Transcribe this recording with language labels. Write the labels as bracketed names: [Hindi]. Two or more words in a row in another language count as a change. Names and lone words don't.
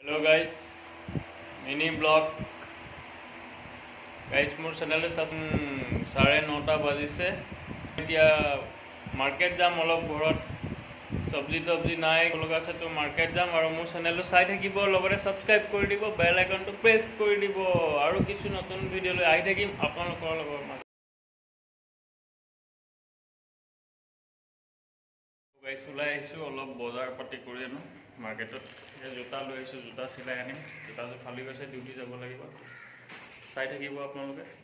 [English] hello guys mini vlog guys [Assamese] মোৰ চেনেল সব 9:30 বাজিছে এতিয়া মার্কেট যাম অলপ ঘৰত সবজি নাই লগা আছে তো মার্কেট যাম আৰু মোৰ চেনেলটো চাই থাকিব লগতে সাবস্ক্রাইব কৰি দিব [English] bell icon [Assamese] প্ৰেছ কৰি দিব আৰু কিছু নতুন ভিডিও লৈ আহি থাকিম আপোনালোকৰ লগত গাইস ওলাই আহিছো অলপ বজাৰ পাতি কৰি আনো মার্কেটত জোতা লৈ আহিছো জোতা সিলাই আনিম জোতা ফালি গৈছে ডিউটি যাব লাগিব চাই থাকিব আপোনালোকে